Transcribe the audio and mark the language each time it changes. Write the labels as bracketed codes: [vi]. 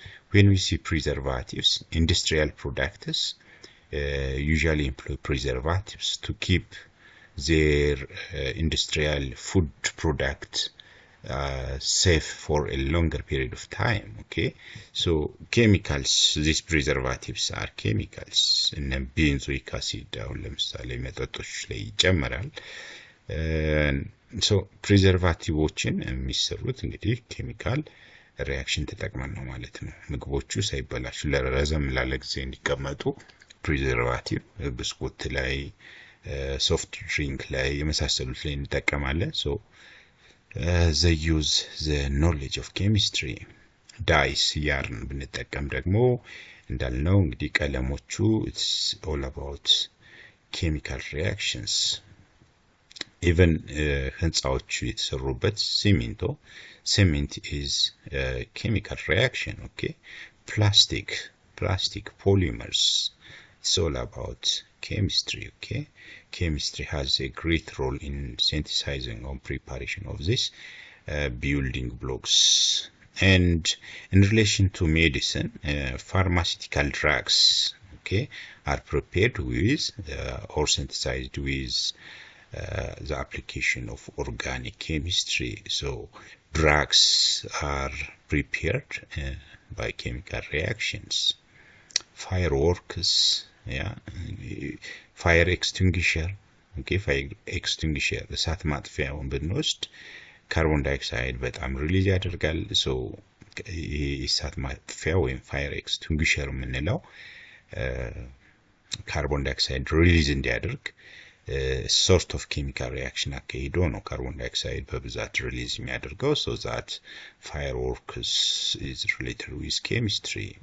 [en] When we see preservatives, industrial products usually employ preservatives to keep their industrial food product safe for a longer period of time. okay, so chemicals, these preservatives are chemicals. and benzoic acid [am] አሁን ለምሳሌ መጠጦች ላይ ይጨመራል። so ፕሪዘርቫቲቮችን የሚሰሩት እንግዲህ ኬሚካል ሪያክሽን ተጠቅመን ነው ማለት ነው። ምግቦቹ ሳይበላሹ ለረዘም ላለ ጊዜ እንዲቀመጡ ፕሪዘርቫቲቭ ብስኩት ላይ ሶፍት ድሪንክ ላይ የመሳሰሉት ላይ እንጠቀማለን። [en] so they use the knowledge of chemistry. dyes yarn [am] ብንጠቀም ደግሞ እንዳልነው እንግዲህ ቀለሞቹ [en] it's all about chemical reactions. even [am] ህንጻዎቹ የተሰሩበት ሲሚንቶ [en] cement is a chemical reaction. okay, plastic polymers, it's all about chemistry. okay, chemistry has a great role in synthesizing or preparation of this building blocks. and in relation to medicine, pharmaceutical drugs okay are prepared with or synthesized with the application of organic chemistry. so drugs are prepared by chemical reactions. fireworks, yeah, fire extinguisher. okay, fire extinguisher [am] እሳት ማጥፊያውን ብንወስድ ካርቦን ዳይኦክሳይድ በጣም ሪሊዝ ያደርጋል። so እሳት ማጥፊያ ወይም ፋየር ኤክስቲንጉይሸር የምንለው ካርቦን ዳይኦክሳይድ ሪሊዝ እንዲያደርግ ሶርት ኦፍ ኬሚካል ሪያክሽን አካሂዶ ነው ካርቦን ዳይኦክሳይድ በብዛት ሪሊዝ የሚያደርገው። [en] so that fireworks is related with chemistry.